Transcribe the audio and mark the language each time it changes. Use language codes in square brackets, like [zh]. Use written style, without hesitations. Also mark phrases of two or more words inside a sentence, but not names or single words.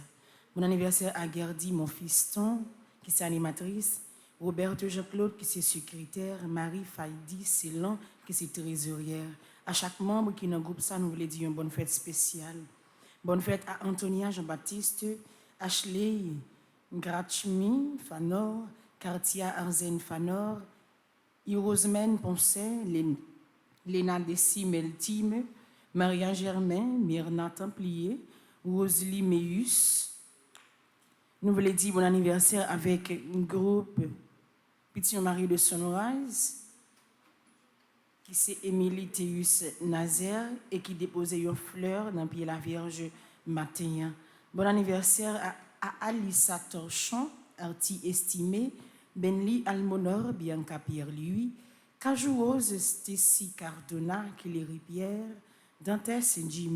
[fr] Bon anniversaire à Gerdy, mon fiston, qui est animatrice, Roberto Jean-Claude, qui est secrétaire, Marie Faïdi Célan, qui est trésorière. À chaque membre qui est dans le groupe, ça, nous voulons dire une bonne fête spéciale. Bonne fête à Antonia Jean-Baptiste, Ashley Gratchmi Fanor, Cartia Arzen Fanor, Irosmen Poncet, Léna Dessy Meltime, Maria Germain, Myrna Templier, Rosalie Meus. Nous voulons dire bon anniversaire avec un groupe Petit Marie de Sunrise, qui c'est Émilie Théus Nazaire et qui déposait une fleur dans le pied de la Vierge matin. Bon anniversaire à Alissa Torchon, artiste estimée, Benly Almonor, Bianca Pierre-Louis, Cajouose Stécie Cardona, Kéléry Pierre, Dantes Saint-Jimmy.